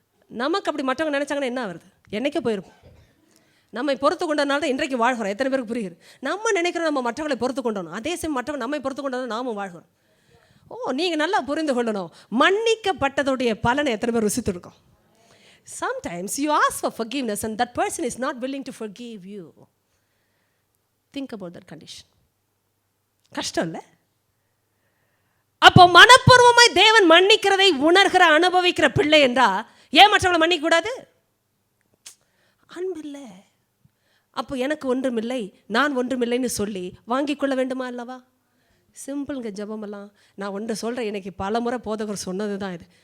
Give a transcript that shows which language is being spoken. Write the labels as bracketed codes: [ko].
[ta] நமக்கு அப்படி மற்றவங்க நினச்சாங்கன்னா என்ன வருது? என்னைக்கே போயிருப்போம். நம்மை பொறுத்து கொண்டதுனால தான் இன்றைக்கு வாழ்கிறோம். எத்தனை பேருக்கு புரியுது? நம்ம நினைக்கிறோம் நம்ம மற்றவங்களை பொறுத்து கொண்டோம், அதே சமயம் மற்றவங்க நம்மை பொறுத்து கொண்டது நாமும் வாழ்கிறோம். நீங்கள் நல்லா புரிந்து கொள்ளணும், மன்னிக்கப்பட்டதுடைய பலனை எத்தனை பேர் ருசித்துருக்கோம்? [en] Sometimes you ask for forgiveness and that person is not willing to forgive you. Think about that condition. [ta] கஷ்டம் இல்லை? அப்போ மனப்பூர்வமாய் தேவன் மன்னிக்கிறதை உணர்கிற அனுபவிக்கிற பிள்ளை என்றா ஏன் மற்றவங்களை மன்னிக்க கூடாது? அன்பு இல்லை. அப்போ எனக்கு ஒன்றுமில்லை, நான் ஒன்றுமில்லைன்னு சொல்லி வாங்கி கொள்ள வேண்டுமா அல்லவா? சிம்பிள்ங்க ஜெபமெல்லாம். நான் ஒன்று சொல்கிறேன், எனக்கு பல முறை போதகர் சொன்னது தான் இது.